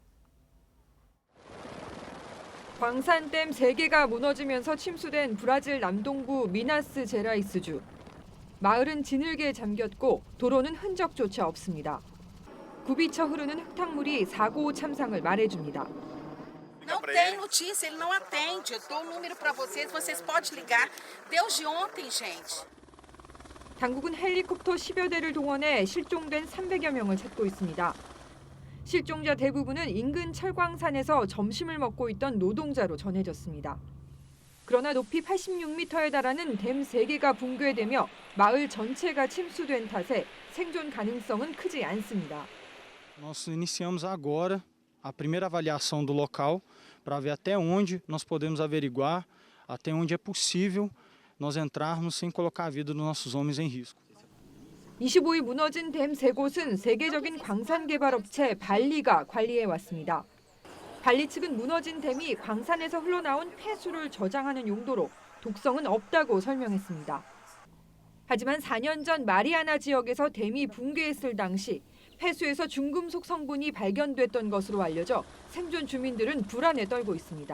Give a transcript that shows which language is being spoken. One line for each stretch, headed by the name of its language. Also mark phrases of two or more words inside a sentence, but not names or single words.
Korean: 광산댐 3개가 무너지면서 침수된 브라질 남동부 미나스 제라이스주. 마을은 진흙에 잠겼고 도로는 흔적조차 없습니다. 굽이쳐 흐르는 흙탕물이 사고 참상을 말해줍니다.
Portuguese: Não tem notícia, ele não atende. Eu dou o número para vocês, vocês podem ligar. Desde ontem, gente.
Korean: 당국은 헬리콥터 10여 대를 동원해 실종된 300여 명을 찾고 있습니다. 실종자 대부분은 인근 철광산에서 점심을 먹고 있던 노동자로 전해졌습니다. 그러나 높이 86m에 달하는 댐 3개가 붕괴되며 마을 전체가 침수된 탓에 생존 가능성은 크지 않습니다.
Portuguese: Nós iniciamos agora a primeira avaliação do local para ver até onde nós podemos averiguar, até onde é possível nós entrarmos sem colocar a vida dos nossos homens em risco.
Korean: 25일 무너진 댐 3곳은 세계적인 광산 개발 업체 발리가 관리해 왔습니다. 발리 측은 무너진 댐이 광산에서 흘러나온 폐수를 저장하는 용도로 독성은 없다고 설명했습니다. 하지만 4년 전 마리아나 지역에서 댐이 붕괴했을 당시 폐수에서 중금속 성분이 발견됐던 것으로 알려져 생존 주민들은 불안에 떨고 있습니다.